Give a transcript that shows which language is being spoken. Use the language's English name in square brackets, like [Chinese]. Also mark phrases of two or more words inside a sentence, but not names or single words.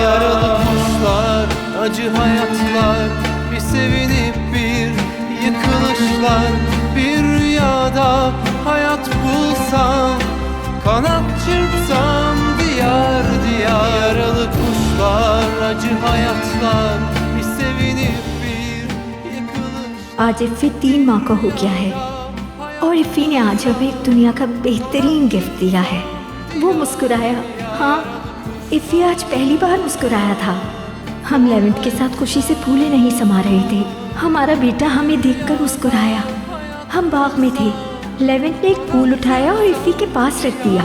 [Turkish] Yaralı kuşlar, acı hayatlar, bir sevinip bir yıkılışlar. Bir rüyada hayat bulsam, kanat çırpsam diyar diyar. Yaralı kuşlar, acı hayatlar, bir sevinip bir yıkılışlar. [Hindi] आज इफ़ी 3 माह का हो गया है और इफ़ी ने आज हमें एक दुनिया का बेहतरीन गिफ्ट दिया है। वो मुस्कुराया। हाँ, इफ़ी आज पहली बार मुस्कुराया था। हम लेवेंट के साथ खुशी से फूले नहीं समा रहे थे। हमारा बेटा हमें देखकर मुस्कुराया। हम बाग में थे, लेवेंट ने एक फूल उठाया और इफ़ी के पास रख दिया।